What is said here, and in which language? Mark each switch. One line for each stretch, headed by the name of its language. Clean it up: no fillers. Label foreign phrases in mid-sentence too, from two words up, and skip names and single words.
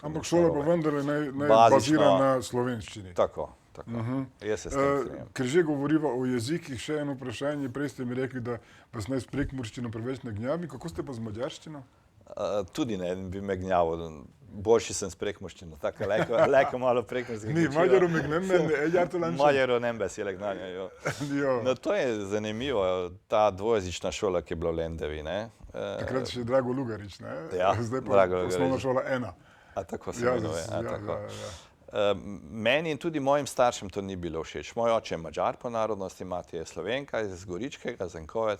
Slovenian: Ampak šola pa vendarle naj bazira na slovenščini. Tako. Jaz se s tem strinjam. Ker že govoriva o jezikih, še eno vprašanje. Prej ste mi rekli, da vas naj s prekmurščino preveč ne gnjavi. Kako ste pa z madžarščino? Tudi ne bi me gnjavil. Boljši sem s prekmurščino, tako leko malo prekmurskega. Ni,
Hungarian: magyarul még nem egyáltalán sem? Magyarul nem beszélek nagyon jó.
Slovenian: No, to je zanimivo, ta dvojezična šola, ki je bila v Lendavi. Takrat še Drago Lugarič, ne? Ja, zdaj pa osnovna šola 1. A tako se imenuje. Meni in tudi mojim staršem to ni bilo všeč. Moj oče je Madžar po narodnosti, mati je Slovenka iz Goričkega, Zenkovec.